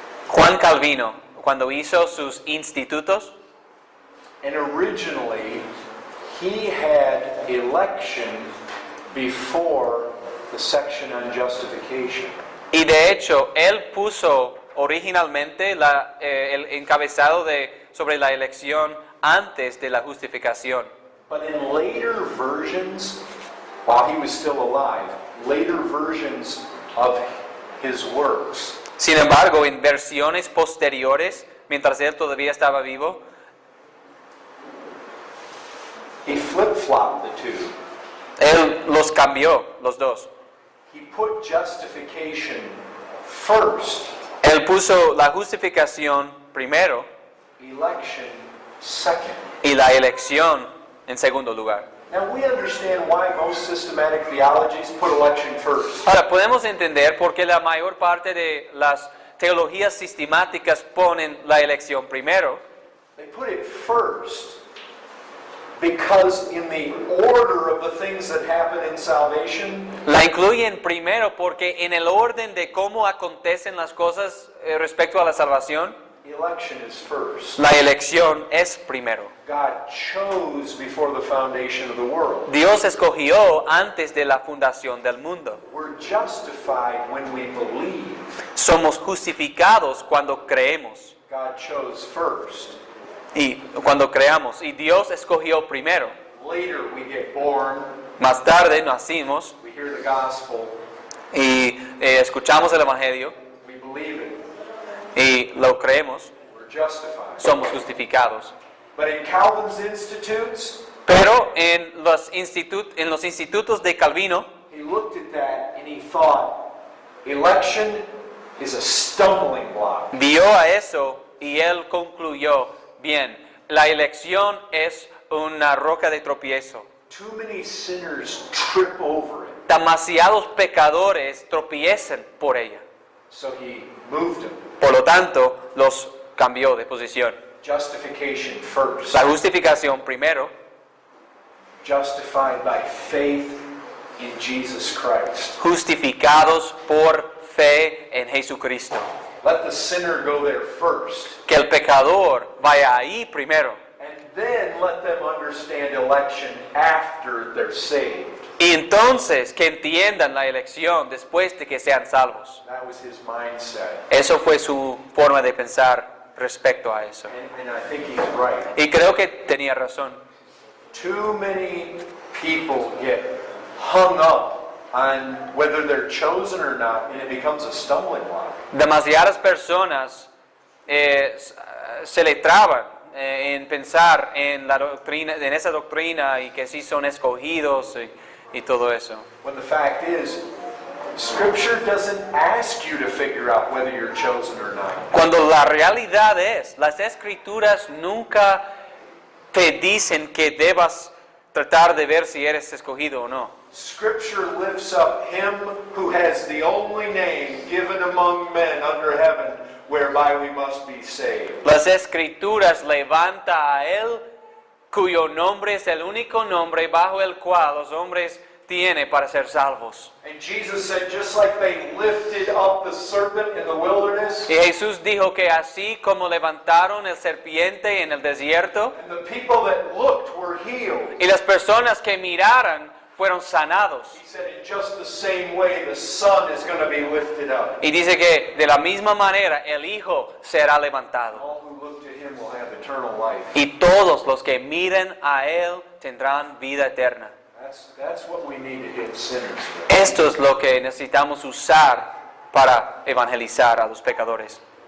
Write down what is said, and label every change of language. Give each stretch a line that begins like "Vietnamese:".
Spanish: Juan Calvino, cuando hizo sus institutos,
English: And originally, he had election before the section on justification.
Spanish: y de hecho él puso originalmente el encabezado sobre la elección antes de la justificación.
English: But in later versions, while he was still alive, later versions of his works,
Spanish: Sin embargo, en versiones posteriores, mientras él todavía estaba vivo,
English: he flip-flopped the two.
Spanish: él los cambió, los dos.
English: He put justification first,
Spanish: Él puso la justificación primero
English: election second.
Spanish: y la elección en segundo lugar.
English: Now we understand why most systematic theologies put election first.
Spanish: Ahora, podemos entender por qué la mayor parte de las teologías sistemáticas ponen la elección primero.
English: They put it first because in the order of the things that happen in salvation,
Spanish: La incluyen primero porque en el orden de cómo acontecen las cosas respecto a la salvación,
English: election is first.
Spanish: la elección es primero.
English: God chose before the foundation of the world.
Spanish: Dios escogió antes de la fundación del mundo.
English: We're justified when we believe.
Spanish: Somos justificados cuando creemos.
English: God chose first.
Spanish: Y cuando creamos, y Dios escogió primero.
English: Later we get born,
Spanish: Más tarde nacimos
English: we hear the gospel,
Spanish: y escuchamos el Evangelio
English: we believe it,
Spanish: y lo creemos,
English: we're justified.
Spanish: somos justificados.
English: But in Calvin's institutes,
Spanish: Pero en los institutos de Calvino,
English: he looked at that and he thought, election is a stumbling block.
Spanish: vio a eso y él concluyó, bien, la elección es una roca de tropiezo.
English: Too many sinners trip over it.
Spanish: Demasiados pecadores tropiezan por ella.
English: So he moved them.
Spanish: Por lo tanto, los cambió de posición.
English: Justification first.
Spanish: La justificación primero,
English: Justified by faith in Jesus Christ.
Spanish: justificados por fe en Jesucristo.
English: Let the sinner go there first.
Spanish: Que el pecador vaya ahí primero.
English: And then let them understand election after they're saved.
Spanish: Y entonces que entiendan la elección después de que sean salvos.
English: That was his mindset.
Spanish: Eso fue su forma de pensar respecto a eso.
English: And I think he's right.
Spanish: Y creo que tenía razón.
English: Too many people get hung up on whether they're chosen or not, and it becomes a stumbling block.
Spanish: Demasiadas personas se le traban en pensar en la doctrina, en esa doctrina y que sí son escogidos y todo eso.
English: When the fact is, Scripture doesn't ask you to figure out whether you're chosen or not.
Spanish: Cuando la realidad es, las escrituras nunca te dicen que debas tratar de ver si eres escogido o no.
English: Scripture lifts up him who has the only name given among men under heaven whereby we must be saved.
Spanish: Las escrituras levanta a él cuyo nombre es el único nombre bajo el cual los hombres tienen para ser salvos.
English: And Jesus said, just like they lifted up the serpent in the wilderness,
Spanish: Y Jesús dijo que así como levantaron el serpiente en el desierto,
English: and the people that looked were healed.
Spanish: y las personas que miraran fueron sanados.
English: He said, in just the same way, the Son is going to be lifted up.
Spanish: Y dice que de la misma manera el Hijo será levantado.
English: All who look to him will have eternal life.
Spanish: Y todos los que miren a Él tendrán vida eterna.
English: That's what we need to hit sinners with.
Spanish: Esto es lo que necesitamos usar para evangelizar a los pecadores.